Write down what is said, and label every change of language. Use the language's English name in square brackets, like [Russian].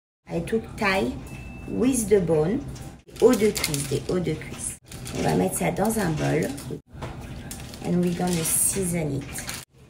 [English] I took thigh with the bone. [French] Os de cuisse, des os de cuisse. On va mettre ça dans un bol. [English] And we're gonna season it.